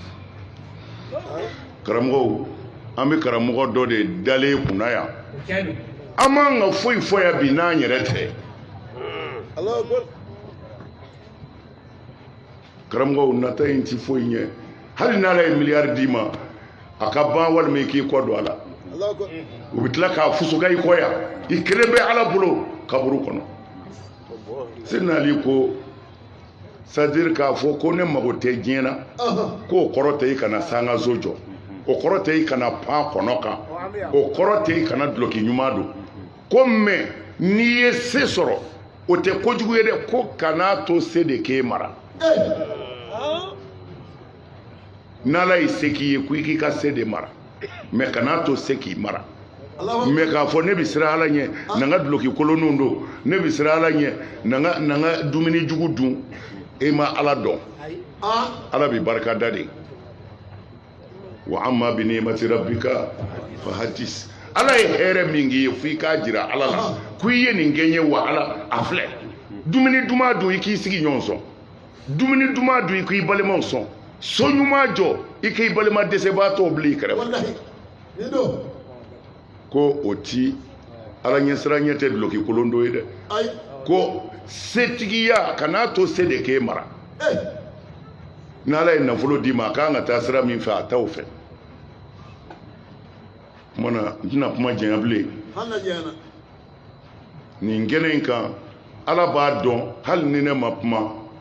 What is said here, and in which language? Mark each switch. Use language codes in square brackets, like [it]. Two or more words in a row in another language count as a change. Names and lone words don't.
[bm] karamɔgɔw an bɛ karamɔgɔ dɔ de dalen kunna yan an m'an ka foyi fɔ yan bi n'an yɛrɛ tɛ karamɔgɔw nata in ti foyi ɲɛ hali n'ala ye miliyari d'i ma a ka ban walima i k'i kɔ don a la u bɛ tila k'a fusuka i kɔ yan i kelen bɛ ala bolo kaburu kɔnɔ Seydina Ali ko c'est-à-dire k'a fɔ ko ne mago tɛ diɲɛ na k'o kɔrɔ tɛ i kana sanga zo jɔ o kɔrɔ tɛ i kana pan kɔnɔ kan o kɔrɔ tɛ i kana duloki ɲuman don ko mais n'i ye se sɔrɔ o tɛ kojugu ye dɛ ko kana to se de k'e mara n'ala ye se k'i ye ko i k'i ka se de mara mais kana to se k'i mara mais k'a fɔ ne bɛ siran ala ɲɛ na n ka duloki kolonninw don ne bɛ siran ala ɲɛ na n ka dumuni jugu dun e ma ala dɔn ala bɛ barika da de wa [ar] أما بنعمة ربك فحدث [bm] ala ye hɛrɛ min k'i ye fo i k'a jira ala la ko i ye nin kɛ n ye wa ala a filɛ dumuni duman dun i k'i sigi ɲɔgɔn sɔn dumuni duman dun i k'i balimaw sɔn so ɲuman jɔ i k'i balima dɛsɛbaatɔw bila i kɛrɛfɛ ko o ti ala ɲɛsira ɲɛ tɛ duloki kolon dɔ ye dɛ ko setigiya kana to se de ke mara n'ala ye nafolo di ma k'an ka taa sira min fɛ a t'aw fɛ mana n tɛna kuma janya bilen nin kɛnɛ in kan ala b'a dɔn hali ni ne ma kuma